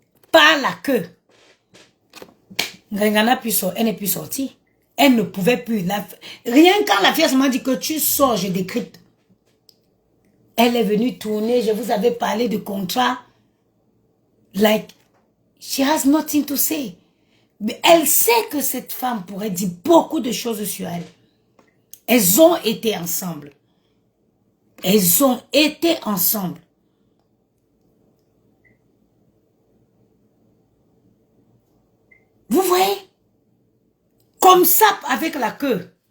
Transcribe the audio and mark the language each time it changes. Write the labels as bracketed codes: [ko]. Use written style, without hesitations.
[fr] Par la queue. Elle n'est plus sortie. Elle ne pouvait plus. Rien quand la fille m'a dit que tu sors, je décrypte. Elle est venue tourner, je vous avais parlé de contrat. [en] Like, she has nothing to say. [fr] Mais elle sait que cette femme pourrait dire beaucoup de choses sur elle. Elles ont été ensemble. Elles ont été ensemble. Vous voyez? Comme ça, avec la queue.